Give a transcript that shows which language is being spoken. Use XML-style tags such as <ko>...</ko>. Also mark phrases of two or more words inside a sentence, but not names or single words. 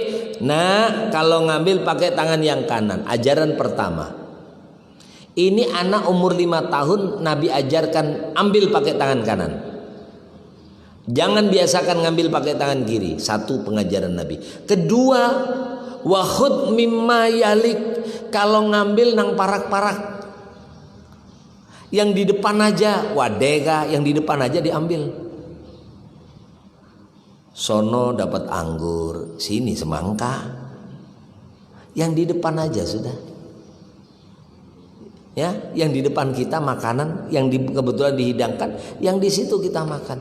<id>Nah, kalau ngambil pakai tangan yang kanan. Ajaran pertama. Ini anak umur 5 tahun Nabi ajarkan ambil pakai tangan kanan. Jangan biasakan ngambil pakai tangan kiri. Satu pengajaran Nabi. Kedua,</id> <ar>وخذ مما يليك,</ar> <bjn>kalau ngambil nang parak-parak.</bjn> <id>Yang di depan aja, wadega, yang di depan aja diambil. Sono dapat anggur, sini semangka. Yang di depan aja sudah. Ya, yang di depan kita makanan, yang kebetulan dihidangkan, yang di situ kita makan.</id>